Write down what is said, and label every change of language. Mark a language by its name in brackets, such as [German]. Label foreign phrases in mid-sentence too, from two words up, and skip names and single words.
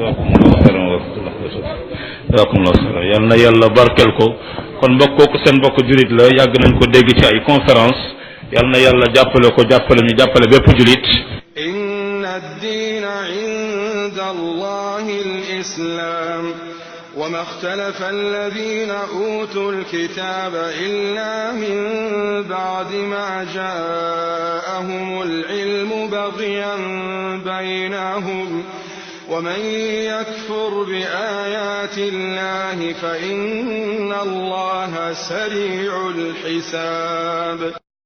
[Arabic] جزاكم الله خيرا [Wolof] yal na yàlla barkeel ko kon mbokk kooku seen mbokk julit la yàgg nañ ko dégg ci ay conférence yal na yàlla jàppale ko jàppale ñu jàppale bépp julit. [Arabic] إن الدين عند الله الإسلام وما اختلف الذين أوتوا الكتاب إلا من بعد ما جاءهم العلم بغيا بينهم ومن يكفر بآيات الله فإن الله سريع الحساب